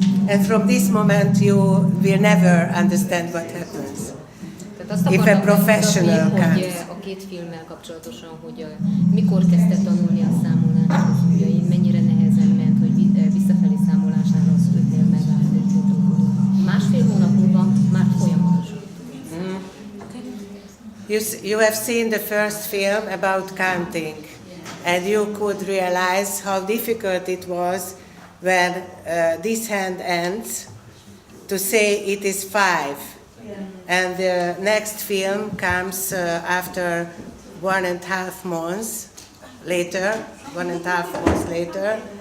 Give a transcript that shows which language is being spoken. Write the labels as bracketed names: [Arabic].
[English] And from this moment you will never understand what happens. If a professional comes. [Hungarian] A két filmmel kapcsolatosan, hogy mikor kezdte tanulni a számolást az ujjain, mennyire nehezen ment, hogy visszafelé számolásnál az 5-nél megállt egy ponton. Másfél hónap múlva már folyamatosan. [English] You have seen the first film about counting, and you could realize how difficult it was when this hand ends to say it is 5. And the next film comes after 1.5 months later, 1.5 months later.